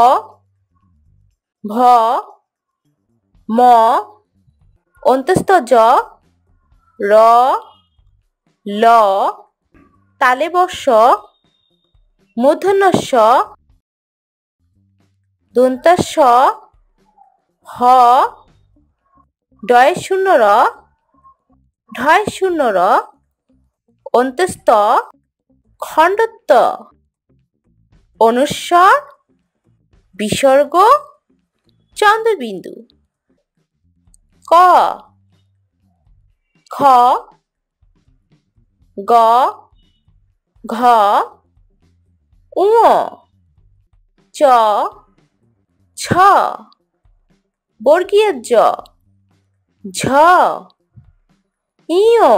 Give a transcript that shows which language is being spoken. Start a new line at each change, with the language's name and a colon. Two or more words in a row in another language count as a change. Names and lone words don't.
Bangla: ভ, ম, অন্তস্থ জ, র, ল, তালে বর্ষ, মূর্ধন্য ষ, দন্তাস, হ, ডয় শূন্য র, ঢয় শূন্য র, অন্তস্থ খণ্ডত্ব, অনুস্বর, বিসর্গ, চন্দ্রবিন্দু। ক, খ, গ, ঘ, ঙ, চ, ছ, বর্গীয় জ, ঝ, ঞ,